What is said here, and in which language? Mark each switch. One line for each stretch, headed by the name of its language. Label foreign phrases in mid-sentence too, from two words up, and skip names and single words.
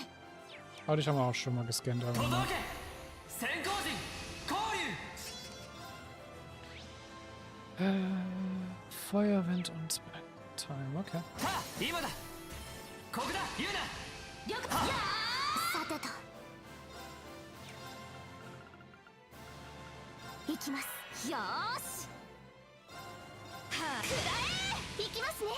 German: Aber dich haben wir auch schon mal gescannt. Aber ne?
Japanese: 先行陣交流。
German: Feuerwind und Time, okay.
Japanese: はあ、今だ。ここだ、言うな。さてと行きます。よーしはあ、くらえ行きますね。